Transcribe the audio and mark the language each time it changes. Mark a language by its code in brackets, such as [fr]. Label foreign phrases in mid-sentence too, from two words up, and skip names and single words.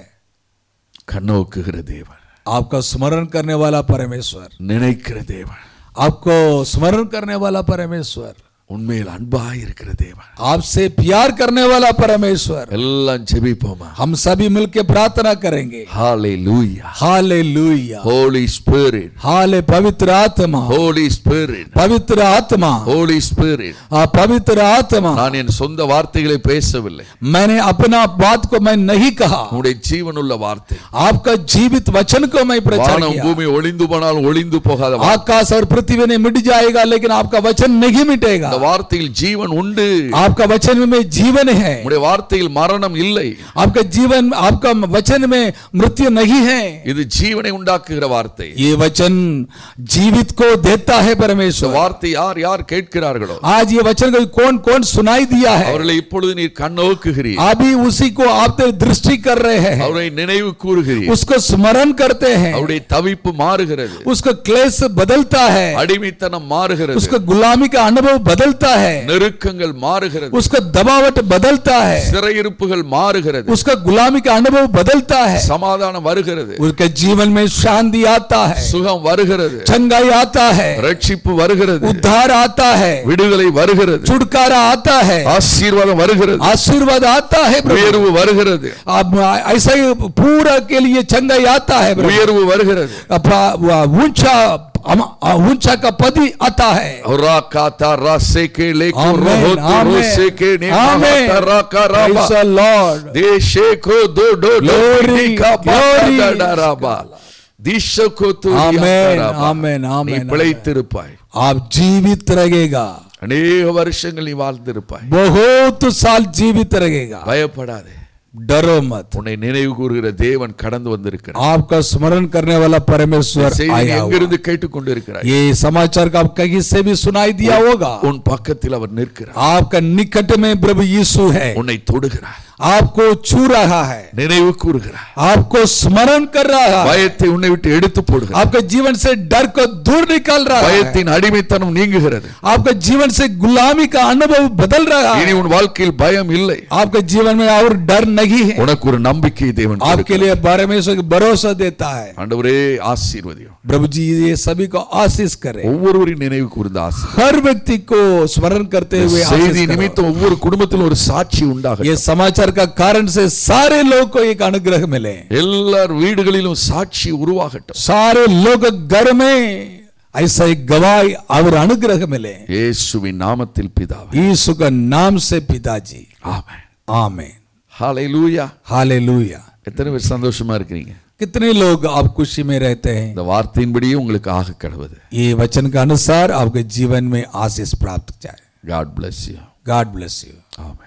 [ta] கண்ணோக்குகிற தேவன், [hi] आपका स्मरण करने वाला परमेश्वर, [ta] நினைக்கிற தேவன், [hi] आपको स्मरण करने वाला परमेश्वर, [ta] உண்மையில் அன்பாய் இருக்கிற தேவன். [hi] आपसे प्यार करने वाला परमेश्वर। [ta] எல்லாம் ஜெபிப்போமா? [hi] हम सभी मिलकर प्रार्थना करेंगे। [ta] ஹalleluya, [hi] हालेलुया, [en] holy spirit, [hi] हाले पवित्र आत्मा, [en] holy spirit, [hi] पवित्र आत्मा, [en] holy spirit. [hi] पवित्र आत्मा। [ta] நான் என் சொந்த வார்த்தைகளை பேசவில்லை, [hi] मैंने अपना बात को मैं नहीं कहा, [ta] உன்னுடைய ஜீவனுள்ள வார்த்தை. [hi] आपका जीवित वचन को मैं प्रचार [ta] வானம் [hi] किया। [ta] பூமி ஒளிந்து போனால் ஒளிந்து போகாத வார்த்தை. [hi] आकाश और पृथ्वी ने मिट जाएगा लेकिन आपका वचन नहीं मिटेगा। [ta] இந்த வார்த்தையில் ஜீவன் உண்டு, [hi] आपका वचन में जीवन है, [ta] உன்னுடைய வார்த்தையில் மரணம் இல்லை. [hi] आपका जीवन, आपका वचन में मृत्यु नहीं है। [ta] இது ஜீவனை உண்டாக்குகிற வார்த்தை. [hi] ये वचन जीवित को देता है [ta] இந்த [hi] परमेश्वर। [ta] வார்த்தை யார் யார் கேட்கிறார்களோ [hi] आज ये वचन को कौन कौन सुनाई दिया है, [ta] அவர்களை இப்பொழுது நீர் கண்ணோக்குகிறீர், [hi] अभी उसी को आप दृष्टि कर रहे हैं, [ta] அவரை நினைவு கூறுகிறீர். [hi] उसको स्मरण करते हैं, [ta] அவருடைய தவிப்பு மாறுகிறது, [hi] उसको क्लेश बदलता है, [ta] அடிமைத்தனம் மாறுகிறது, [hi] उसको गुलामी का अनुभव बदलता है, [ta] நெருக்கங்கள் மாறுகிறது, [hi] उसका दबावट बदलता है, [ta] சிறையிருப்புகள் மாறுகிறது, [hi] उसका गुलामी का अनुभव बदलता है, [ta] சமாதானம் வருகிறது, [hi] उसके जीवन में शांति आता है, [ta] சுகம் வருகிறது, [hi] चंगाई आता है, [ta] ரட்சிப்பு வருகிறது, [hi] उद्धार आता है, [ta] விடுதலை வருகிறது, [hi] छुटकारा आता है, [ta] ஆசீர்வாதம் வருகிறது, [hi] आशीर्वाद आता है प्रभु। [ta] உயர்வு வருகிறது, [hi] अब ऐसा ही पूरा के लिए चंगाई आता है प्रभु। [ta] உயர்வு வருகிறது. [hi] ऊंचा का पद ही आता है। राकाता रासेके लेको आमेन, रोहोतो आमेन, रोसेके आमेन। नेमाता राकाराबा [en] Praise the Lord. देशे को दो दो Glory, का glory. बाडाराबा दिशो को तो [hi] आमेन, आमेन, [ta] நீ [hi] आमेन। [ta] பிழைத்திருப்பாய், [hi] आप जीवित रहेगा, [ta] அநேக வருஷங்கள் நீ வாழ்ந்திருப்பாய். [hi] बहुत साल जीवित रहेगा, [ta] பயப்படாதே, [hi] डरो मत। [ta] உன்னை நினைவு கூறுகிற தேவன் கடந்து வந்திருக்கிறார். [hi] आपका स्मरण करने वाला परमेश्वर [ta] செய்தி [hi] आया हुआ। [ta] எங்கிருந்து கேட்டுக்கொண்டிருக்கிறாய்? [hi] ये समाचार का आप कहीं से भी सुनाई दिया होगा। [ta] உன் பக்கத்தில் அவர் நிற்கிறார், [hi] आपका निकट में प्रभु यीशु है, [ta] உன்னை தொடுகிறார், [hi] आपको छू रहा है, [ta] நினைவு கூறுகிறார், [hi] आपको स्मरण कर रहा है, [ta] பயத்தை உன்னை விட்டு எடுத்து போடுகிறார், [hi] आपके जीवन से डर को दूर निकाल रहा है, [ta] பயத்தின் அடிமைத்தனம் நீங்குகிறது. [hi] आपके जीवन से गुलामी का अनुभव बदल रहा [ta] இனி [hi] है, [ta] உன் வாழ்க்கையில் பயம் இல்லை, [hi] आपके जीवन में और डर नहीं है। [ta] உனக்கு ஒரு நம்பிக்கை தேவன் [hi] आपके [ta] கொடுக்கிறார். [hi] लिए परमेश्वर की भरोसा देता है। [ta] ஆண்டவரே ஆசீர்வதியும், [hi] प्रभु जी ये सभी को आशीष करे, [ta] ஒவ்வொருவரின் நினைவு கூர்ந்த ஆசீர்வாதம். [hi] हर व्यक्ति को स्मरण करते हुए [ta] செய்தி [hi] आशीष करो। [ta] நிமித்தம் ஒவ்வொரு குடும்பத்திலும் ஒரு சாட்சி உண்டாக, [hi] ये समाचार का कारण से सारे लोग को एक अनुग्रह मिले, [ta] எல்லார் வீடுகளிலும் சாட்சி உருவாகட்டும். [hi] सारे लोग घर में ऐसा एक गवाही और अनुग्रह मिले, [ta] இயேசுவின் நாமத்தில் பிதாவே, [hi] यीशु का नाम से पिताजी, [ta] ஆமென். [hi] आमीन, [ta] ஹalleluya. [hi] हालेलुया। [ta] எத்தனை பேர் சந்தோஷமா இருக்கீங்க? [hi] कितने लोग आप खुशी में रहते हैं? [ta] இந்த வார்த்தையின்படியே உங்களுக்கு ஆக கடவுது. [hi] ये वचन का अनुसार आपके जीवन में आशीष प्राप्त जाए। [en] God bless you. God bless you. [ta] ஆமென்.